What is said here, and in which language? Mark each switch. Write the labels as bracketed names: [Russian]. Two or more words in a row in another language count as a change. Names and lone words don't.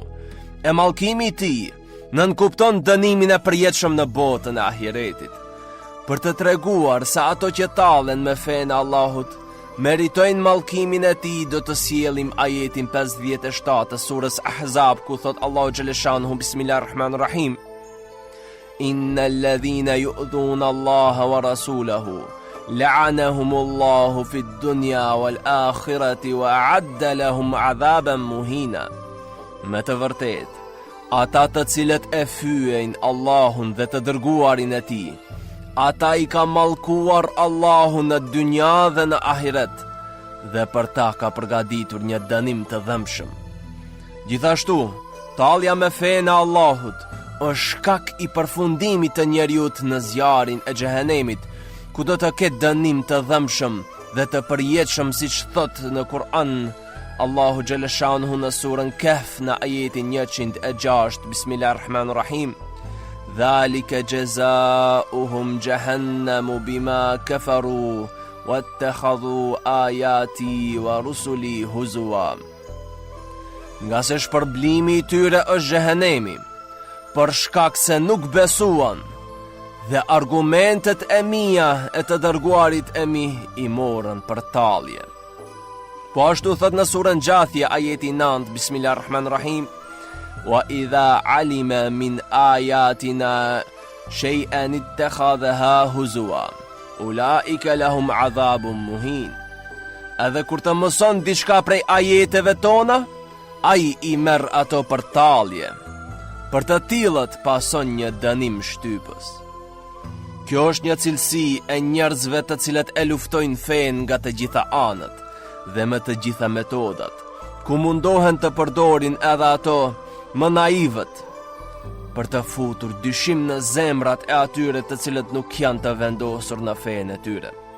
[Albanian] E mallkimi I tij nënkupton dënimin e përjetshëm në botën e ahiretit. Për të treguar se ato që tallen me fenë e Allahut meritojnë mallkimin e tij, do të sjellim ajetin 57 të surës Ahzab, ku thot Allahu xhaleshanuhu, Bismillahirrahmanirrahim, [Arabic] إن الذين يؤذون الله ورسوله لعنهم الله في الدنيا والآخرة وأعد لهم عذابا مهينا. [Albanian] Me të vërtet, ata të cilët e fyejnë Allahun dhe të dërguarin e tij, ata I ka mallkuar Allahun në dynja dhe në ahiret, dhe për ta ka përgatitur një dënim të dhëmshëm. Gjithashtu, tallja me fenë e Allahut është shkak I përfundimit të njeriut në zjarin e xhehenemit, ku do të ketë dënim të dhëmshëm dhe të përjetshëm, siç thot në Kur'an Allahu xhaleshanuhu në surën Kahf në ajetin 106, Bismillahirrahmanirrahim, [Arabic] ذلك جزاؤهم جهنم بما كفروا واتخذوا آياتي ورسلي هزوا. [Albanian] Nga se shpërblimi i tyre është xhehenemi, për shkak se nuk besuan, dhe argumentet e mia e të dërguarit e mi i morën për talje. Po ashtu thot në surën Gjathje ajeti 9, [Arabic] بسم الله الرحمن الرحيم وإذا علم من آياتنا شيئا اتخذها هزوا أولئك لهم عذاب مهين. [Albanian] Edhe kur të mëson diçka prej ajeteve tona, ai i merr ato për talje. Për të tillët pason një dënim shtypës. Kjo është një cilësi e njerëzve të cilët e luftojnë fen nga të gjitha anët dhe me të gjitha metodat, ku mundohen të përdorin edhe ato më naivët për të futur dyshim në zemrat e atyre të cilët nuk janë të vendosur në fen e tyre.